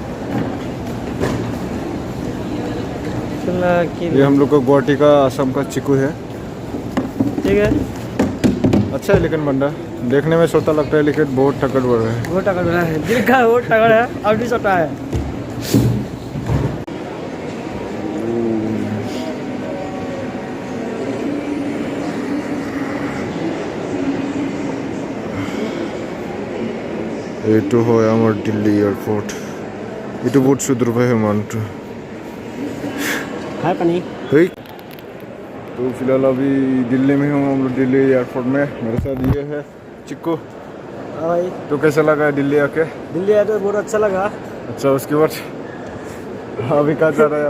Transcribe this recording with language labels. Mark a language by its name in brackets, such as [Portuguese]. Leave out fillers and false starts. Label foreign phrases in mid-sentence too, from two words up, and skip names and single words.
[Hindi] ये हम लोग का गुवाहाटी का, आसाम का चिकू है, ठीक है। अच्छा है लेकिन बंदा देखने में छोटा लगता है, लेकिन बहुत तगड़ बड़ा है। बहुत तगड़ बना है, दिल का बहुत तगड़ है, अब भी छोटा है। [Assamese] এইটো হয় আমার দিল্লি এয়ারপোর্ট। এইটো বহুত সুদূর ভাই মানটো [Hindi] है पानी। तो फिलहाल अभी दिल्ली में हूँ, हम लोग दिल्ली एयरपोर्ट में। मेरे साथ ये है चिक्कू। हाँ भाई, तो कैसा लगा है दिल्ली आके? दिल्ली आए तो बहुत अच्छा लगा। अच्छा, उसके बाद अभी कहाँ जा रहा है आप?